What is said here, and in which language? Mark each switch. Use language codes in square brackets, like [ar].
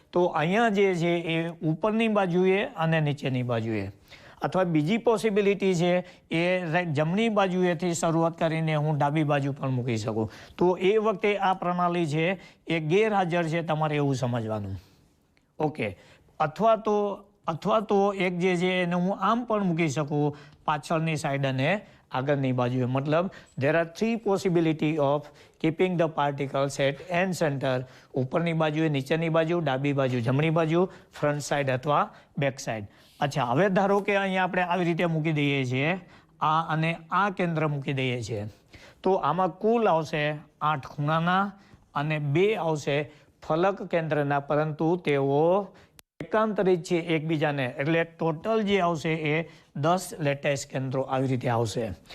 [gu] તો અહીંયા જે છે એ ઉપરની બાજુએ અને નીચેની બાજુએ, અથવા બીજી પોસિબિલિટી છે એ રાઈટ જમણી બાજુએથી શરૂઆત કરીને હું ડાબી બાજુ પણ મૂકી શકું. તો એ વખતે આ પ્રણાલી છે એ ગેરહાજર છે, તમારે એવું સમજવાનું. ઓકે, અથવા તો એક જે છે એને હું આમ પણ મૂકી શકું પાછળની સાઈડ અને આગળની બાજુએ. [en] મતલબ there are 3 possibility of keeping the particles at end center. [gu] ઉપરની બાજુએ, નીચેની બાજુ, ડાબી બાજુ, જમણી બાજુ, ફ્રન્ટ સાઈડ અથવા બેક સાઈડ. અચ્છા, હવે ધારો કે અહીંયા આપણે આવી રીતે મૂકી દઈએ છીએ, આ અને આ કેન્દ્ર મૂકી દઈએ છીએ, તો આમાં કુલ આવશે 8 ખૂણાના અને 2 આવશે ફલક કેન્દ્રના, પરંતુ તેઓ એકાંતરિત છે એકબીજાને, એટલે ટોટલ જે આવશે એ 10 લેટેસ્ટ કેન્દ્રો આવી રીતે આવશે.